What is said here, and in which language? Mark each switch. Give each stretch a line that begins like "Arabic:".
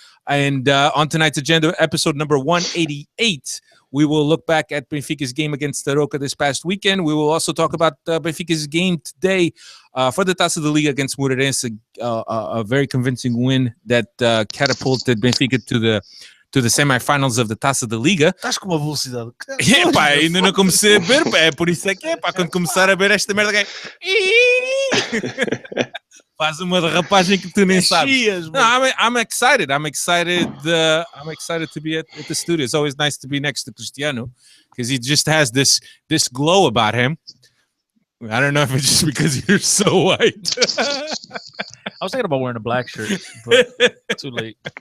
English: And on tonight's agenda, episode number 188, we will look back at Benfica's game against Arouca this past weekend. We will also talk about Benfica's game today for the Taça da Liga against Moreirense, a very convincing win that catapulted Benfica to the semifinals of the Taça da Liga.
Portuguese: Estás com uma velocidade. Pá, ainda não comecei a ver, pá, é por isso é que é, pá, quando começar a ver esta merda que é... Faz uma derrapagem que tu nem sabes.
English: No, I'm excited. I'm excited to be at the studio. It's always nice to be next to Cristiano because he just has this glow about him. I don't know if it's just because you're so white. I was thinking about wearing a black shirt, but too late.